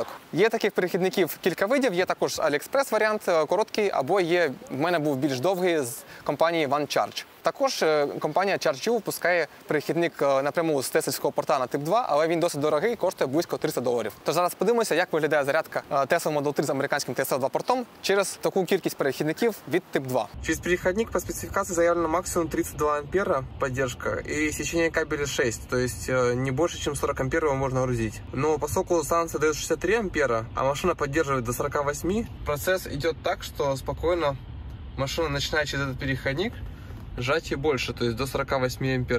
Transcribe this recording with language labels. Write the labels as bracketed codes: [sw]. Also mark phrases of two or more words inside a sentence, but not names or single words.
[uk] Є таких перехідників кілька видів, є також AliExpress варіант короткий, або є, в мене був більш довгий з компанії OneCharge. Також компанія ChargeU випускає перехідник напряму з теслівського порта на тип 2, але він досить дорогий, коштує близько $300. Тож зараз подивимося, як виглядає зарядка Tesla Model 3 з американським TSL 2 портом через таку кількість перехідників від тип 2. [ru] Через переходник по спецификации заявлено максимум 32 ампера поддержка и сечение кабеля 6, то есть не больше, чем 40 ампер его можно грузить. Но поскольку станция дает 63 ампера, а машина поддерживает до 48, процесс идет так, что спокойно машина начинает через этот переходник сжатие больше, то есть до 48 ампер.